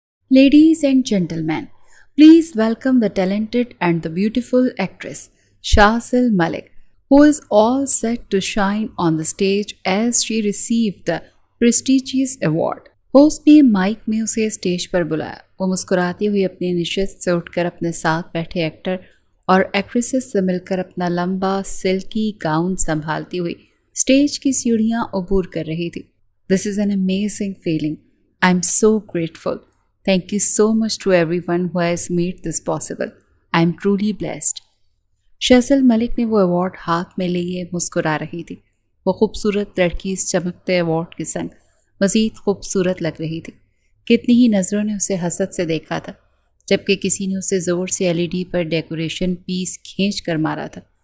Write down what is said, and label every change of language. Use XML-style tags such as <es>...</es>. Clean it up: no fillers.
<en>Ladies and gentlemen, please welcome the talented and the beautiful actress Shahzal Malik, who is all set to shine on the stage as she received the prestigious award.</en> <hi>Host ने mic में उसे stage पर बुलाया। वो मुस्कुराती हुई अपनी निश्चित से उठकर अपने साथ बैठे एक्टर और एक्ट्रेसेस से मिलकर अपना लंबा सिल्की गाउन संभालती हुई स्टेज की सीढ़ियां अबूर कर रही थी।</hi> <en>This is an amazing feeling. I am so grateful. Thank you so much to everyone who has made this possible. I am truly blessed.</en> <hi>शहज़ल Malik ने वो अवार्ड हाथ में लिए मुस्कुरा रही थी। वो खूबसूरत लड़की इस चमकते अवार्ड के संग मज़ीद खूबसूरत लग रही थी। कितनी ही नज़रों ने उसे हसद से देखा था, जबकि किसी ने उसे ज़ोर से एलईडी पर डेकोरेशन पीस खींच कर मारा था।</hi>